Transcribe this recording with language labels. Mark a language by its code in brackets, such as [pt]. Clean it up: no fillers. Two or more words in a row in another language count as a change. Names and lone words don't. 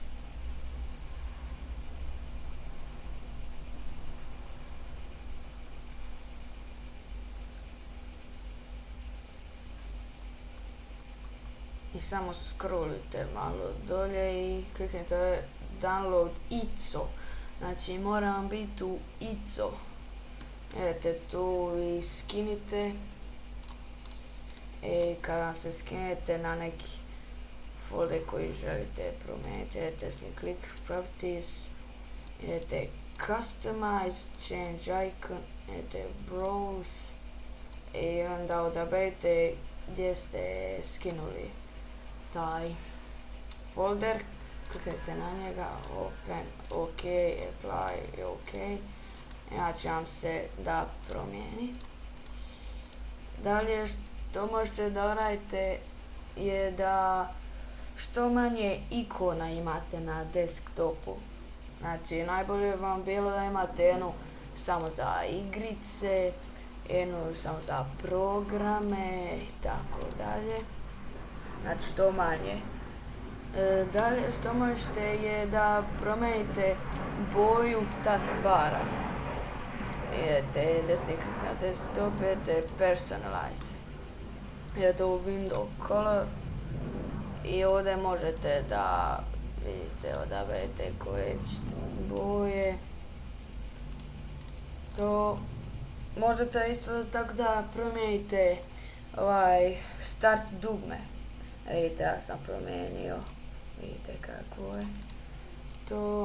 [bs] I samo scrollujte malo dolje i kliknite download ISO. Znači mora vam biti u ISO. Idete tu i skinite. I kada se skinete na neki folder koji želite promijeniti, idete [en] click properties, [bs] idete customize, [en] change icon, [bs] idete browse i onda odaberite gdje ste skinuli taj folder, kliknete na njega, [en] open, ok, apply, [bs] ok, znači vam se da promijeni. Dalje što možete da radite je da što manje ikona imate na desktopu. Znači najbolje vam bilo da imate jednu samo za igrice, jednu samo za programe i tako dalje. Znači što manje. Dalje što možete je da promijenite boju taskbara. Idete desni klik na desktop, idete personalize. Idete u [en] window color [bs] i ovdje možete da vidite, odaberete koje boje. To možete isto tako da promijenite start dugme. Vidite, ja sam promijenio, vidite kako je to.